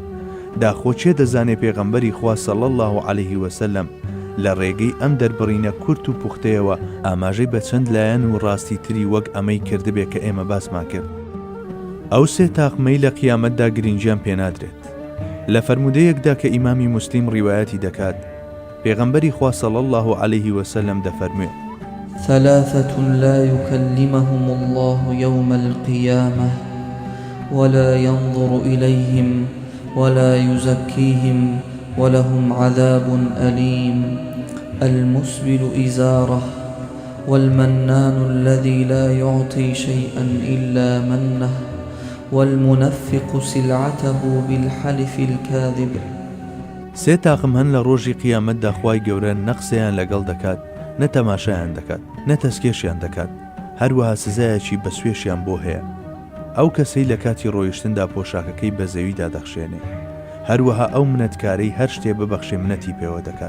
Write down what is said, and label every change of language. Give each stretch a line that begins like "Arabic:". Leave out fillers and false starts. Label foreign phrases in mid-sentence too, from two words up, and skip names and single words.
Central Kurdish: داخۆچێ دەزانێ پێغەمبەری خوا
Arabic: صلی الله عليه وسلم
Central Kurdish: لە ڕێگەی ئەم دەربڕینە کورت و پوختەیەوە ئاماژەی بە چەند لایەن و ڕاستی تری وەک ئەمەی کردبێ کە ئێمە باسمان کرد. ئەو سێ تاقمەی لە قیامەتدا گرنگیان پێنادرێت. لە فەرمودەیەکدا کە ئیمامی موسلیم ڕیوایەتی دەکات پێغەمبەری خوا
Arabic: صلی الله عليه وسلم
Central Kurdish: دەفەرموێت:
Arabic: ثلاثة لا يكلمهم الله يوم القيامة ولا ينظر إليهم ولا يزكيهم ولهم عذاب أليم المسبل إزاره والمنان الذي لا يعطي شيئا إلا منه والمنفق سلعته بالحلف الكاذب.
Central Kurdish: سێ تاقم هەن لە ڕۆژی قیامەتدا خوای گەورە نەقسەیان لەگەڵ دەکات، نە تەماشایان دەکات، نە تەسکێشیان دەکات، هەروەها سزایەکی بە سوێشیان بۆ هەیە. ئەو کەسەی لە کاتی ڕۆیشتندا پۆشاکەکەی بە زەویدا دەخشێنێ، هەروەها ئەو منەتکارەی هەر شتێ ببەخشێ منەتی پێوە دەکات.